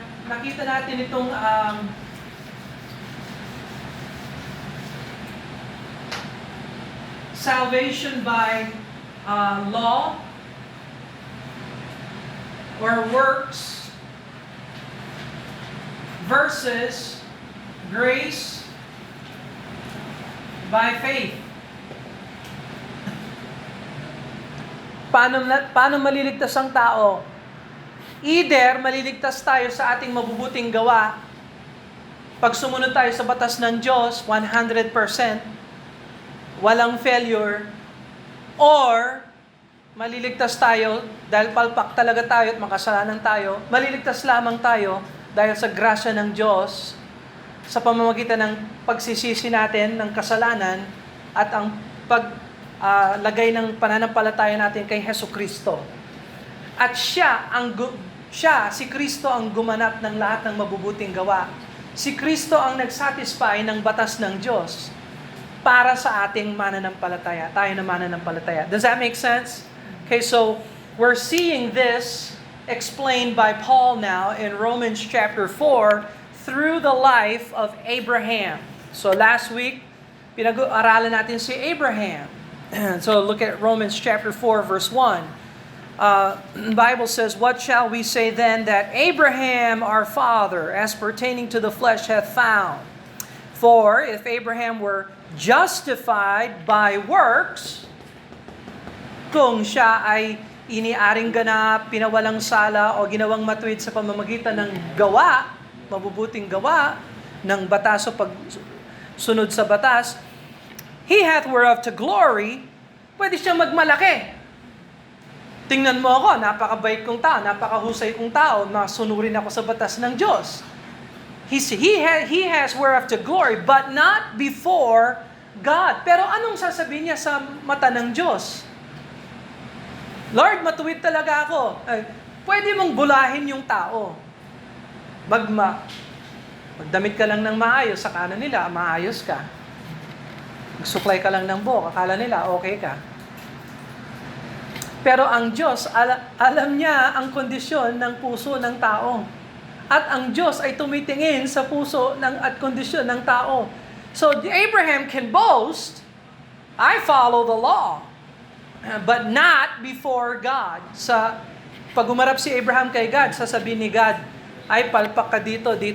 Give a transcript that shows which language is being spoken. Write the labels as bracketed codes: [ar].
[tl] Nakita natin itong [en] salvation by law or works versus grace by faith. [tl] Paano maliligtas ang tao? Either maliligtas tayo sa ating mabubuting gawa, pag sumunod tayo sa batas ng Diyos, 100%, walang failure, or maliligtas tayo dahil palpak talaga tayo at makasalanan tayo, maliligtas lamang tayo dahil sa grasya ng Diyos, sa pamamagitan ng pagsisisi natin ng kasalanan at ang paglagay ng pananampalataya natin kay Hesus Kristo. At si Kristo ang gumanap ng lahat ng mabubuting gawa. Si Kristo ang nagsatisfy ng batas ng Diyos para sa ating mananampalataya, tayo na mananampalataya. [en] Does that make sense? Okay, so we're seeing this explained by Paul now in Romans chapter 4, through the life of Abraham. So last week, [tl] pinag-aaralan natin si Abraham. [en] So look at Romans chapter 4 verse 1. The Bible says, "What shall we say then that Abraham our father, as pertaining to the flesh, hath found? For if Abraham were justified by works," [tl] kung siya ay iniaring ganap, pinawalang sala, o ginawang matuwid sa pamamagitan ng gawa, mabubuting gawa ng batas o pagsunod sa batas, [en] he hath whereof to glory, [tl] pwede siyang magmalaki. Tingnan mo ako, napakabait kong tao, napakahusay kong tao, masunurin ako sa batas ng Diyos. [en] He has whereof to glory, but not before God. [tl] Pero anong sasabihin niya sa mata ng Diyos? Lord, matuwid talaga ako. Pwede mong bulahin yung tao. Magdamit ka lang ng maayos, sa kanan nila, maayos ka. Magsuklay ka lang ng buhok, akala nila, okay ka. Pero ang Diyos, alam niya ang kondisyon ng puso ng tao. At ang Diyos ay tumitingin sa puso at kondisyon ng tao. [en] So Abraham can boast, I follow the law, but not before God. [tl] Pag umarap si Abraham kay God, sasabihin ni God, ay palpak ka dito.